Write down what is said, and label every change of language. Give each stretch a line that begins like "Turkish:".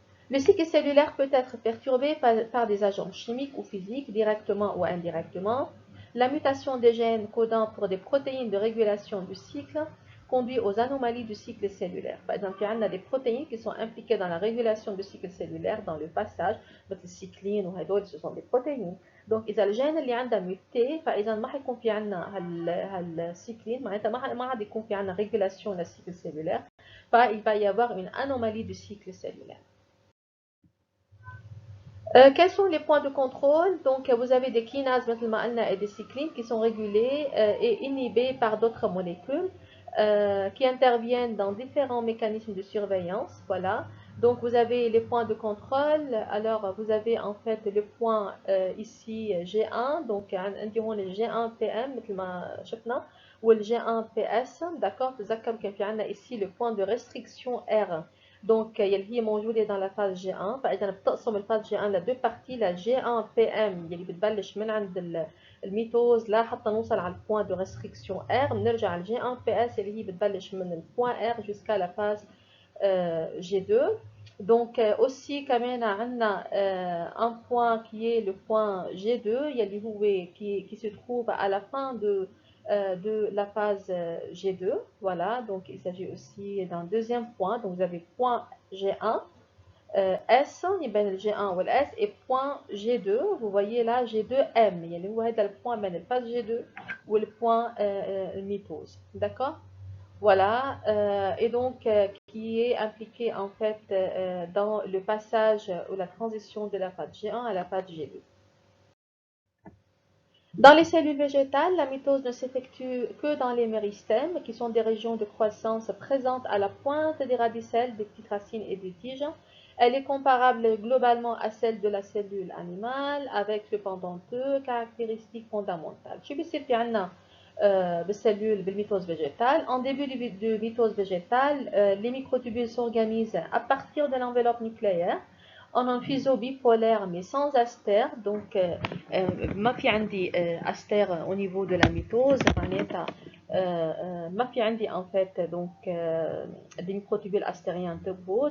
French: Le cycle cellulaire peut être perturbé par des agents chimiques ou physiques, directement ou indirectement. La mutation des gènes codant pour des protéines de régulation du cycle conduit aux anomalies du cycle cellulaire. Par exemple, il y a des protéines qui sont impliquées dans la régulation du cycle cellulaire dans le passage, donc les cyclines ou
Arabic: هدول
French: ce sont des protéines.
Arabic: Donc إذا الجين اللي عندها muté فإذا ما حيكون في عندنا هالcycline معناتها ما عاد يكون في عندنا
French: régulation du cycle cellulaire,
Arabic: ف
French: il va y avoir une anomalie du cycle cellulaire. Quels sont les points de contrôle? Donc, vous avez des kinases et des cyclines qui sont régulées et inhibées par d'autres molécules qui interviennent dans différents mécanismes de surveillance. Voilà. Donc, vous avez les points de contrôle. Alors, vous avez en fait le point ici G1. Donc, on les G1 PM ou le G1 PS. D'accord? Vous avez ici le point de restriction R. Donc
Arabic: اللي هي موجودة
French: dans la phase G1.
Arabic: فإذا بتقسم الفاز G1 لدو بارتي، لا G1 PM اللي بتبلش من عند الميتوز لحتى نوصل على البوان دو ريستريكسيون R. بنرجع على G1 PS اللي هي بتبلش من البوان R
French: jusqu'à la phase G2. Donc aussi
Arabic: كمان عندنا
French: un point qui est le point G2
Arabic: اللي هو
French: qui se trouve à la fin de la phase G2. Voilà, donc il s'agit aussi d'un deuxième point. Donc vous avez point G1 S يبان ال G1 ou S et point G2 vous voyez là G2M
Arabic: يعني هو هذا البوint بين الفاز
French: G2 والpoint mitose d'accord voilà et donc qui est impliqué en fait dans le passage ou la transition de la phase G1 à la phase G2. Dans les cellules végétales, la mitose ne s'effectue que dans les méristèmes, qui sont des régions de croissance présentes à la pointe des radicelles, des petites racines et des tiges. Elle est comparable globalement à celle de la cellule animale, avec cependant deux caractéristiques fondamentales.
Arabic: شو بيصير في عنا بالcellule بالmitose végétale.
French: En début de mitose végétale, les microtubules s'organisent à partir de l'enveloppe nucléaire en un fuseau bipolaire mais sans astère. Donc
Arabic: ما في عندي
French: astère au niveau de la mitose
Arabic: معناتها ما في عندي
French: en fait donc des microtubules astériens debout.